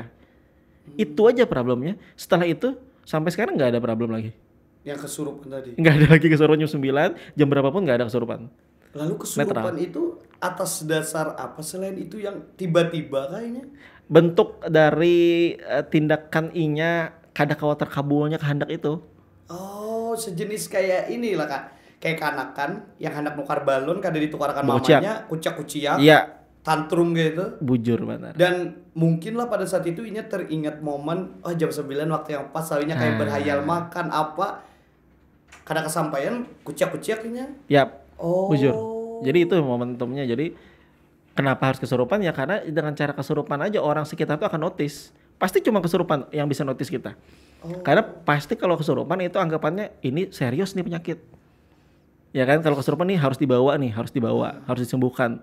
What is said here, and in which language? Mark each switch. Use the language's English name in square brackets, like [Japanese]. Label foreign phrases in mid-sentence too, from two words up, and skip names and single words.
[Indonesian] Itu aja problemnya. Setelah itu sampai sekarang nggak ada problem lagi. Yang kesurupan tadi? Nggak ada lagi kesurupan jam 9, jam berapapun nggak ada kesurupan. Lalu kesurupan itu atas dasar apa selain itu yang tiba-tiba kayaknya? [Banjar] Bentuk dari tindakan Inya kada khawatir kabulnya kehendak itu. Oh, sejenis kayak inilah Kak. Kayak kanakan yang hendak nukar balon kada ditukarkan Bocak. mamanya, kuciak-kuciak. [Indonesian] Iya. Tantrum gitu. [Banjar] Bujur benar. [Indonesian] Dan mungkin lah pada saat itu Inya teringat momen jam 9 waktu yang pas soalnya kayak berhayal makan apa. [Banjar] Kada kesampaian kuciak-kuciaknya. [Indonesian] Yap. Oh. Bujur. Jadi itu momentumnya. Jadi kenapa harus kesurupan ya karena dengan cara kesurupan aja orang sekitar tuh akan notice. Pasti cuma kesurupan yang bisa notice kita. Karena pasti kalau kesurupan itu anggapannya ini serius nih penyakit. Ya kan kalau kesurupan nih harus dibawa, harus disembuhkan.